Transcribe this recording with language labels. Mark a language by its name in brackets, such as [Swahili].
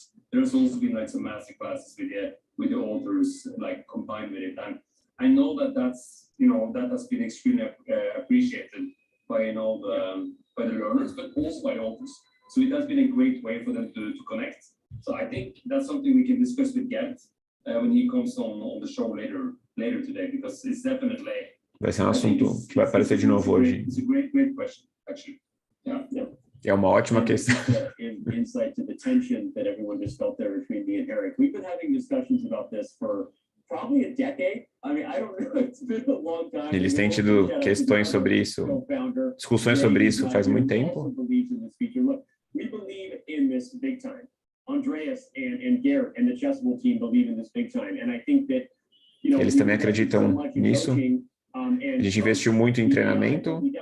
[English] There's also been like some master classes with the authors like combined with it, and I know that's that has been extremely appreciated by by the learners, but also by the authors. So it has been a great way for them to connect. So I think that's something we can discuss with Gert when he comes on the show later today, because it's definitely. [Portuguese] Vai ser um assunto que vai aparecer de novo hoje. [English] It's a great question, actually. Yeah. [Portuguese] É uma ótima questão. [English] Insight to the tension that everyone just felt there between me and Eric. We've been having discussions about this for probably a decade. I mean, I don't know. It's been a long time. [Portuguese] Eles têm tido questões sobre isso, discussões sobre isso faz muito tempo. [English] We believe in this big time. Andreas and Garrett and the Chessable team believe in this big time, and I think that [Portuguese] eles também acreditam nisso. A gente investiu muito em treinamento.